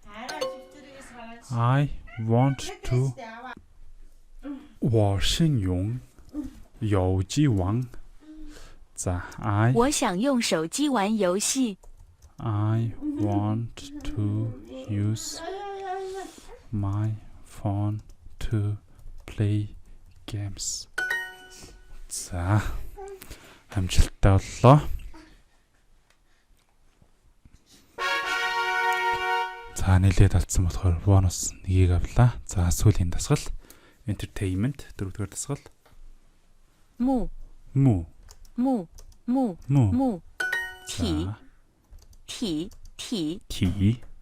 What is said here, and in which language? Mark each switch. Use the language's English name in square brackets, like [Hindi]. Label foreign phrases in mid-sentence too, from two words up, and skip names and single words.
[English] I want to [Chinese] 我是用手机玩。我想用手机玩游戏。 [English] I want to use my phone to play games. [Mongolian] За амжилттай боллоо. За нэлээд алдсан болохоор бонус нэгийг авлаа. За сүүлийн дасгал entertainment дөрөвдүгээр дасгал. Му. Ти.